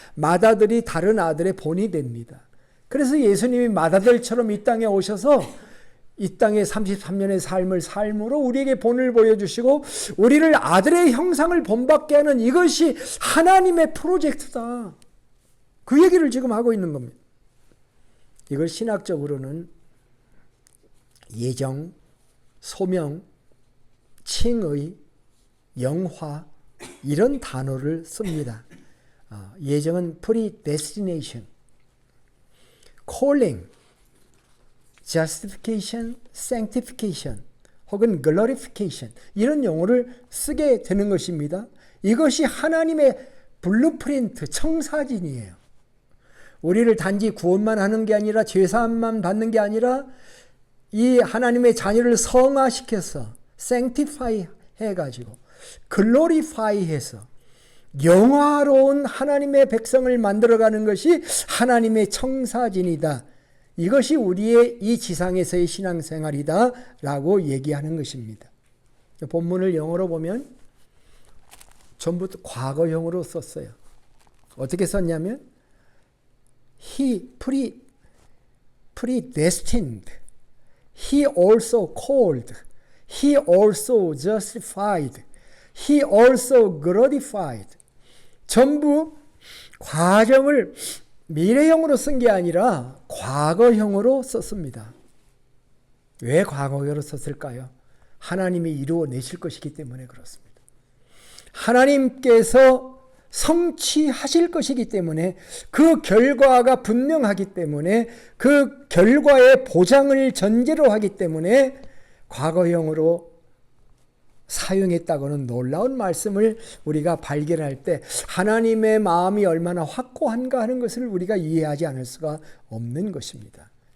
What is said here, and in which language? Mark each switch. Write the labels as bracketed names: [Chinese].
[Korean] 맏아들이 다른 아들의 본이 됩니다. 그래서 예수님이 맏아들처럼 이 땅에 오셔서 이 땅의 33년의 삶으로 우리에게 본을 보여주시고 우리를 아들의 형상을 본받게 하는 이것이 하나님의 프로젝트다. 그 얘기를 지금 하고 있는 겁니다. 이걸 신학적으로는 예정, 소명, 칭의, 영화 이런 단어를 씁니다. [English] 예정은 predestination, calling, [Korean] justification, sanctification 혹은 glorification 이런 용어를 쓰게 되는 것입니다. 이것이 하나님의 블루프린트, 청사진이에요. 우리를 단지 구원만 하는 게 아니라 죄사함만 받는 게 아니라 이 하나님의 자녀를 성화시켜서 sanctify 해가지고 glorify 해서 영화로운 하나님의 백성을 만들어가는 것이 하나님의 청사진이다. 이것이 우리의 이 지상에서의 신앙생활이다 라고 얘기하는 것입니다. 본문을 영어로 보면 전부 과거형으로 썼어요. 어떻게 썼냐면 [English] He predestined, He also called, He also justified, He also glorified. [Korean] 전부 과정을 미래형으로 쓴 게 아니라 과거형으로 썼습니다. 왜 과거형으로 썼을까요? 하나님이 이루어내실 것이기 때문에 그렇습니다. 하나님께서 성취하실 것이기 때문에 그 결과가 분명하기 때문에 그 결과의 보장을 전제로 하기 때문에 과거형으로 사용했다고는 놀라운 말씀을 우리가 발견할 때 하나님의 마음이 얼마나 확고한가 하는 것을 우리가 이해하지 않을 수가 없는 것입니다.